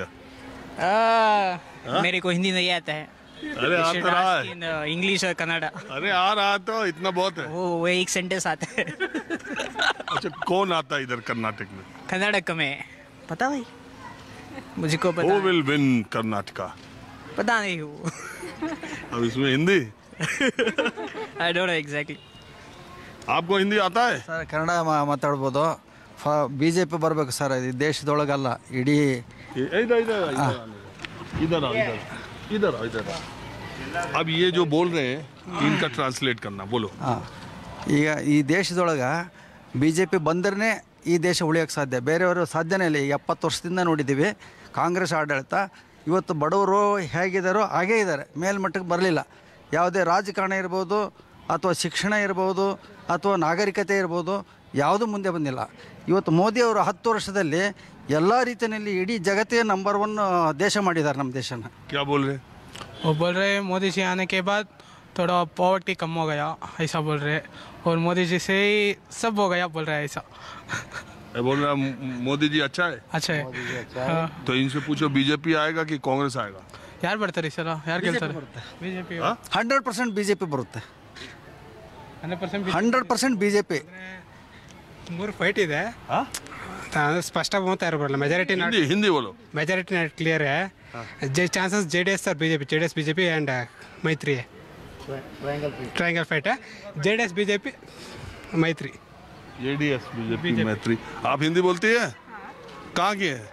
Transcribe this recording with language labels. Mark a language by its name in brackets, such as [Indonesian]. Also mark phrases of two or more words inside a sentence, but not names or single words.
[Hindi] मेरे को हिंदी नहीं आता है। अरे आ तो रहा है, [English] in English [Hindi] और कन्नड़ा। अरे आ रहा तो इतना बहुत है। वो एक सेंटेंस आता है। अच्छा कौन आता है इधर कर्नाटक में? कर्नाटक में पता भाई, मुझको पता [English] Who [Hindi] है। [English] will win कर्नाटका? [Hindi] पता नहीं वो। अब इसमें हिंदी, [English] I don't know exactly. [Hindi] आपको हिंदी आता है? [Kannada] ಸರ್ ಕನ್ನಡ ಮಾತಾಡ್ಬೋದು. ಬಿ ಜೆ ಪಿ ಬರಬೇಕು ಸರ್, ಇದು ದೇಶದೊಳಗಲ್ಲ ಇಡೀ. [Hindi] इधर इधर इधर इधर आओ, इधर आओ, इधर आओ। अब ये जो बोल रहे हैं इनका ट्रांसलेट करना, बोलो। [Kannada] ಹಾಂ, ಈಗ ಈ ದೇಶದೊಳಗೆ ಬಿ ಜೆ ಪಿ ಬಂದ್ರೆ ಈ ದೇಶ ಉಳಿಯೋಕ್ಕೆ ಸಾಧ್ಯ, ಬೇರೆಯವರು ಸಾಧ್ಯನೇ ಇಲ್ಲ. ಈಗ 70 ವರ್ಷದಿಂದ ನೋಡಿದ್ದೀವಿ ಕಾಂಗ್ರೆಸ್ ಆಡಳಿತ. ಇವತ್ತು ಬಡವರು ಹೇಗಿದ್ದಾರೋ ಹಾಗೇ ಇದ್ದಾರೆ, ಮೇಲ್ಮಟ್ಟಕ್ಕೆ ಬರಲಿಲ್ಲ. ಯಾವುದೇ ರಾಜಕಾರಣ ಇರ್ಬೋದು ಅಥವಾ ಶಿಕ್ಷಣ ಇರ್ಬೋದು ಅಥವಾ ನಾಗರಿಕತೆ ಇರ್ಬೋದು, ಯಾವುದೂ ಮುಂದೆ ಬಂದಿಲ್ಲ. ಇವತ್ತು ಮೋದಿಯವರು 10 ವರ್ಷದಲ್ಲಿ ಎಲ್ಲ ರೀತಿಯಲ್ಲಿ ಇಡೀ ಜಗತ್ತೇ ನಂಬರ್ 1 ದೇಶ ಮಾಡಿದ್ದಾರೆ ನಮ್ಮ ದೇಶನ. [Hindi] क्या बोल रहे? वो बोल रहे हैं मोदी जी आने के बाद थोड़ा पॉवर्टी कम हो गया, ऐसा बोल रहे हैं। और मोदी जी से ही सब हो गया बोल रहा है ऐसा। बोल रहा मोदी जी अच्छा है। अच्छा है। हाँ। तो इनसे पूछो बीजेपी आएगा कि कांग्रेस आएगा? [Kannada] ಯಾರು ಬರ್ತಾರೆ ಸರ್? ಯಾರು ಗೆಲ್ತಾರೆ? ಬಿಜೆಪಿ 100% ಬಿ ಜೆ ಪಿ ಬರುತ್ತೆ. 100% 100% ಬಿ ಜೆ ಪಿ. 3 ಫೈಟ್ ಇದೆ. ಸ್ಪಷ್ಟ ಬಹುಮತ ಇರಬಲ್ಲ. ಮೆಜಾರಿಟಿ [Hindi] हिंदी बोलो। [English] majority not clear है। [Hindi] चांसेस जेडीएस और जेडीएस बीजेपी एंड मैत्री है। ट्रायंगल फाइट है, जेडीएस बीजेपी मैत्री। जेडीएस बीजेपी मैत्री। आप हिंदी बोलती है? कहाँ की है?